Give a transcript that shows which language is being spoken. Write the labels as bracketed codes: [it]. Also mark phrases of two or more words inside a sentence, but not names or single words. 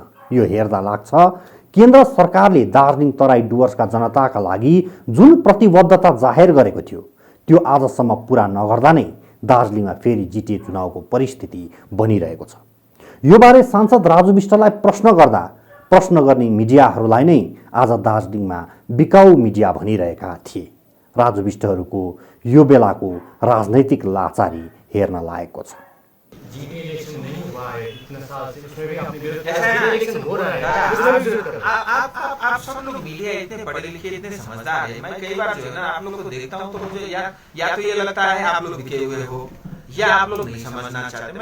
[ne] यो हेर्दा लाग्छ केन्द्र सरकारले दार्जिलिङ तराई डुवर्सका जनताका लागि जुन प्रतिबद्धता जाहेर गरेको थियो त्यो आजसम्म पूरा नगर्दा नै दार्जिलिङमा फेरि जिटिए चुनावको परिस्थिति बनिरहेको छ। योबारे सांसद राजु विष्टलाई प्रश्न गर्दा प्रश्न गर्ने मिडियाहरूलाई नै आज दार्जिलिङमा बिकाऊ मिडिया भनिरहेका थिए। राजु विष्टहरूको यो बेलाको राजनैतिक लाचारी हेर्न लायकको छ। [hi] इलेक्शन नहीं हुआ है इतने साल से, उसमें भी आपने विरोध किया। इलेक्शन हो रहा है। आप सब लोग मीडिया इतने पढ़े लिखे, इतने समझदार है। मैं कई बार जो है ना आप लोग को देखता हूँ तो मुझे या तो ये लगता है आप लोग बिके हुए हो या आप लोग नहीं समझना चाहते।